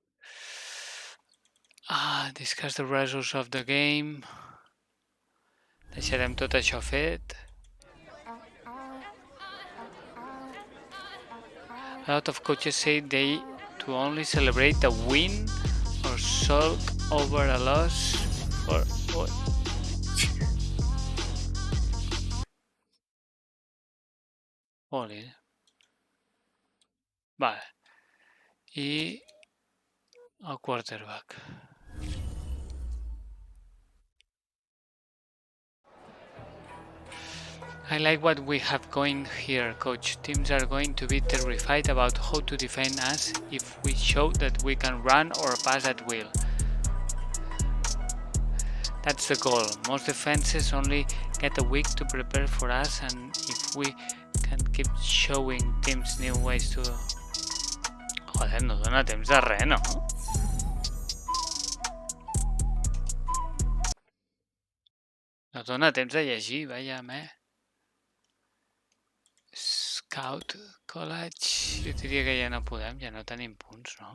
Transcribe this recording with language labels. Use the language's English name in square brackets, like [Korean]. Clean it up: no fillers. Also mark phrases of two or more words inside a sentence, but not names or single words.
[English] Discuss the results of the game. [Catalan] Deixarem tot això fet. [English] A lot of coaches say they to only celebrate a win or sulk over a loss for... Oli. [Catalan] Vale. I el quarterback. [English] I like what we have going here, coach. Teams are going to be terrified about how to defend us if we show that we can run or pass at will. That's the goal. Most defenses only get a week to prepare for us, and if we can keep showing teams new ways to... [Catalan] Joder, no dona temps de res, no? No dona temps de llegir, veiem, Scout College, jo diria que ja no podem, ja no tenim punts, no?